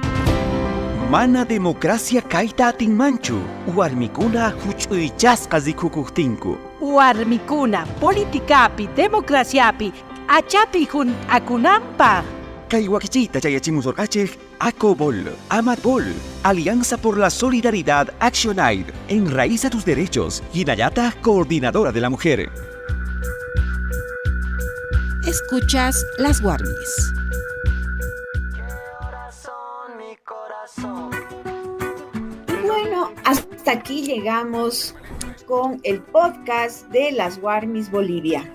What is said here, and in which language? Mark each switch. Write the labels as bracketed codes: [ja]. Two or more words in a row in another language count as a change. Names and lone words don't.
[qu] Mana democracia kayta atinmanchu. Warmikuna huch'uychasqa rikhukuqtinku. Warmikuna politikapi, democraciapi, achapi juntakunanpaq. Kay wakichita chayachimusorqachej ACOBOL, AMATBOL, [es] Alianza por la Solidaridad ActionAid, Enraiza tus derechos, Hinayata, coordinadora de la mujer. Escuchas Las Warmis. Bueno, hasta aquí llegamos con el podcast de Las Warmis Bolivia.